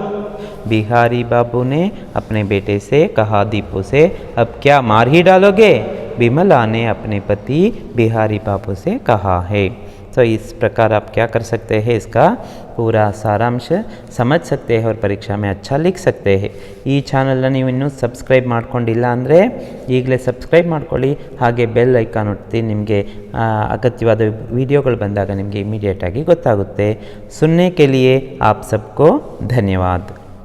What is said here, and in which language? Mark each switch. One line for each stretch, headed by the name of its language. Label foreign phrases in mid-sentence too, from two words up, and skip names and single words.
Hindi: बिहारी बाबू ने अपने बेटे से कहा. दीपू से, अब क्या मार ही डालोगे? विमला ने अपने पति बिहारी बाबू से कहा है. तो इस प्रकार आप क्या कर सकते हैं, इसका पूरा सारांश समझ सकते हैं और परीक्षा में अच्छा लिख सकते हैं।
Kannada: ಈ ಚಾನಲ್ನ ನೀವು ಇನ್ನೂ ಸಬ್ಸ್ಕ್ರೈಬ್ ಮಾಡ್ಕೊಂಡಿಲ್ಲ ಅಂದರೆ ಈಗಲೇ ಸಬ್ಸ್ಕ್ರೈಬ್ ಮಾಡ್ಕೊಳ್ಳಿ, ಹಾಗೆ
English: bell icon
Kannada: ಒತ್ತಿ ನಿಮಗೆ ಅಗತ್ಯವಾದ ವಿಡಿಯೋಗಳು ಬಂದಾಗ ನಿಮಗೆ ಇಮಿಡಿಯೇಟಾಗಿ ಗೊತ್ತಾಗುತ್ತೆ।
Hindi: सुनने के लिए आप सबको धन्यवाद।